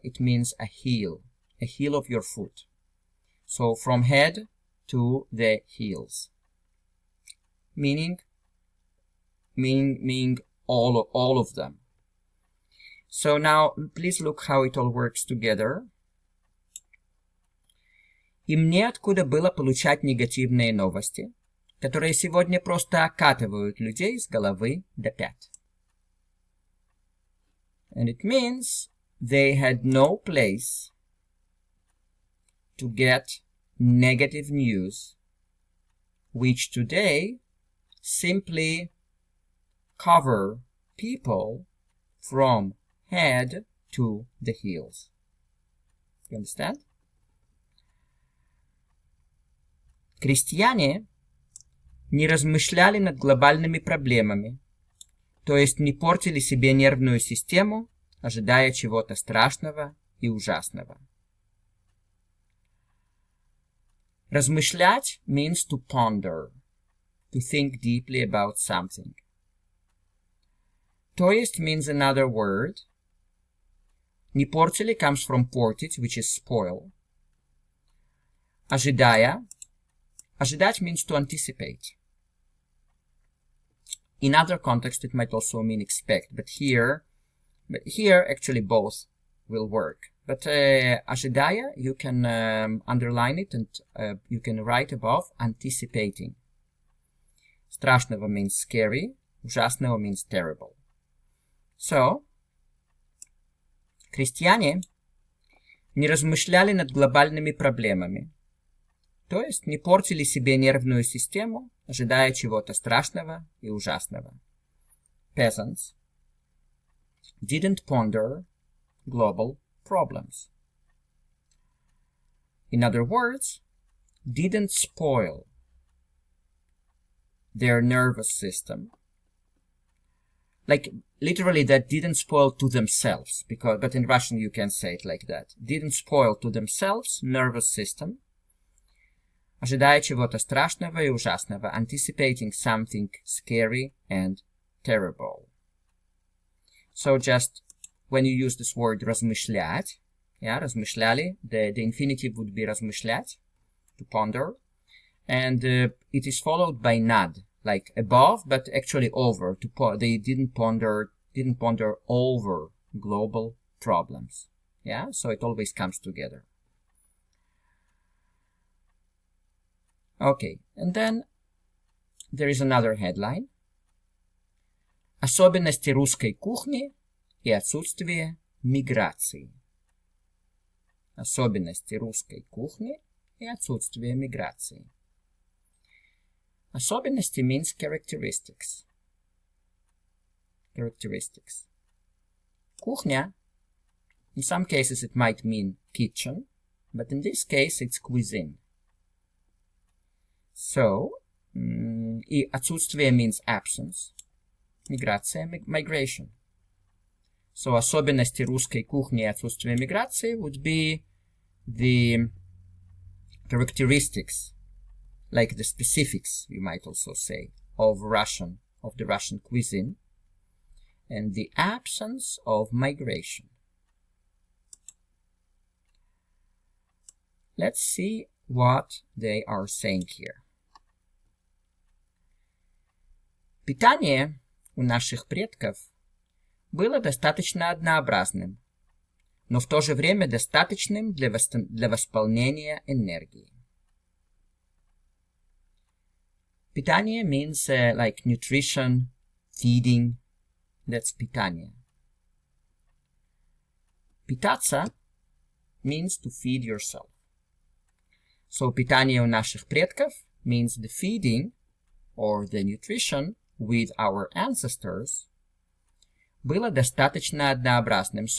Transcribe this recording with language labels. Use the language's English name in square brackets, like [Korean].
[English] It means a heel of your foot. So from head to the heels. Meaning all of them. So now please look how it all works together. [Russian] Им неоткуда было получать негативные новости, которые сегодня просто окатывают людей с головы до пят. [English] And it means they had no place to get negative news, which today simply cover people from head to the heels. You understand? [Russian] Крестьяне не размышляли над глобальными проблемами, то есть не портили себе нервную систему, ожидая чего-то страшного и ужасного. [English] Размышлять means to ponder, to think deeply about something. То есть means another word. Не портили comes from portить, which is spoil. [Russian] Ожидая. [English] Ожидать means to anticipate. In other context, it might also mean expect, but here actually both will work. But ожидая, you can underline it and you can write above anticipating. Страшного means scary, ужасного means terrible. [Russian] So, крестьяне не размышляли над глобальными проблемами, то есть не портили себе нервную систему, ожидая чего-то страшного и ужасного. [English] Peasants didn't ponder global problems. In other words, didn't spoil their nervous system. Like literally that didn't spoil to themselves, but in Russian you can say it like that. Didn't spoil to themselves nervous system, ожидая чего-то страшного и ужасного, anticipating something scary and terrible. So just when you use this word размышлять, yeah, размышляли, the infinitive would be размышлять, to ponder, and it is followed by nad, like above, but actually over. They didn't ponder over global problems. Yeah, so it always comes together. Okay, and then there is another headline. [Russian] Особенности русской кухни и отсутствие миграции. Особенности русской кухни и отсутствие миграции. [English] Особенности means characteristics. Characteristics. Кухня, in some cases it might mean kitchen, but in this case it's cuisine. So, и отсутствие means absence. Миграция, migration. So, особенности русской кухни и отсутствие миграции would be the characteristics, like the specifics, you might also say, of the Russian cuisine, and the absence of migration. Let's see what they are saying here. [Russian] Питание у наших предков было достаточно однообразным, но в то же время достаточным для восполнения энергии. [English] Питание means like nutrition, feeding, that's питание. Питаться means to feed yourself. So питание у наших предков means the feeding or the nutrition with our ancestors было достаточно однообразным.